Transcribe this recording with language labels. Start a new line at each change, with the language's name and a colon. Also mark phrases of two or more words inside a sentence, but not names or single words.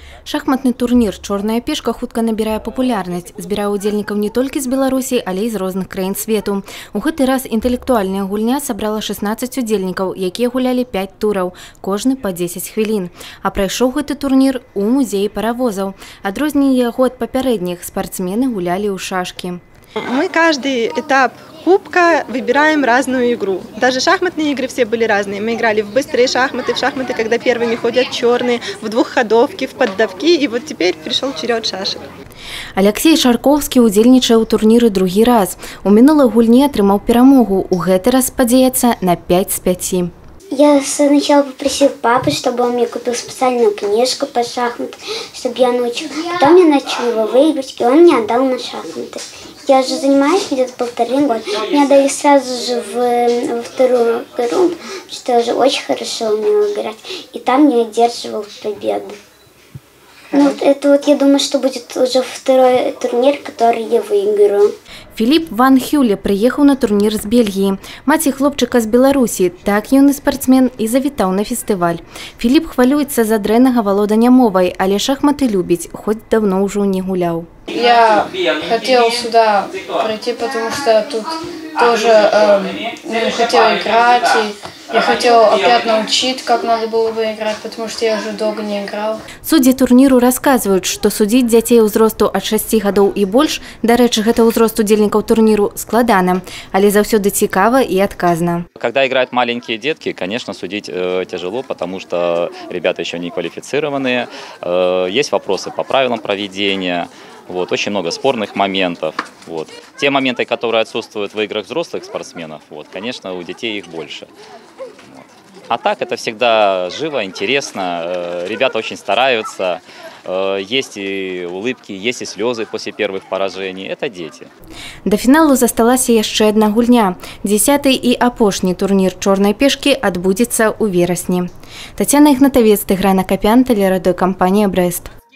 Belarusian: Шахматны турнір «Чорная пешка» хутка набірае папулярнасць, збірае удзельнікаў не толькі з Беларусі, але і з розных краін свету. У гэты раз інтэлектуальная гульня сабрала 16 удзельнікаў, якія гулялі 5 тураў, кожны па 10 хвілін. А прайшоў гэты турнір у музеі паравозаў. Адрозненне яго ад папярэдніх, спартсмены гулялі ў шашкі.
Russian: Мы каждый этап кубка выбираем разную игру. Даже шахматные игры все были разные. Мы играли в быстрые шахматы, когда первыми ходят черные, в двухходовки, в поддавки. И вот теперь пришел черед шашек.
Belarusian: Алексей Шарковский удзельнічае ў турніры другі раз. У мінулай гульні атрымаў перамогу. У гэты раз спадзяецца на 5 з 5.
Russian: Я сначала попросил папу, чтобы он мне купил специальную книжку по шахматам, чтобы я научил. Потом я начал его выиграть, и он мне отдал на шахматы. Я уже занимаюсь где-то 1,5 года. Меня дали сразу же во вторую игру, что я уже очень хорошо умела играть. И там я одерживал победу. Ну, это я думаю, что будет уже второй турнир, который я выиграю.
Belarusian: Філіп Ван Хюле прыехаў на турнір з Бельгіі. Маці хлопчыка з Беларусі, так юны спартсмен і завітаў на фестываль. Філіп хвалюецца за дрэннага валодання мовай, але шахматы любіць, хоць давно ўжо не гуляў.
Russian: Я хотел сюда прийти, потому что тут тоже хотел играть, и я хотел опять научить, как надо было бы играть, потому что я уже долго не играл.
Belarusian: Суддзі турніру расказваюць, што судзіць дзяцей узросту ад 6 гадоў і больш, дарэчы, гэта ўзрост удзельнікаў турніру, складана, але заўсёды цікава і адказна.
Russian: Когда играют маленькие детки, конечно, судить тяжело, потому что ребята еще не квалифицированные. Есть вопросы по правилам проведения. Очень много спорных моментов. Те моменты, которые отсутствуют в играх взрослых спортсменов, конечно, у детей их больше. А так это всегда живо, интересно. Ребята очень стараются. Есть и улыбки, есть и слезы после первых поражений. Это дети.
Belarusian: До фіналу засталася яшчэ адна гульня. 10-й і апошні турнір «Чорнай пешкі» адбудзецца ў верасні. Тацяна Ігнатавец, Тыгран Акапян, тэлерадыёкампанія «Брэст».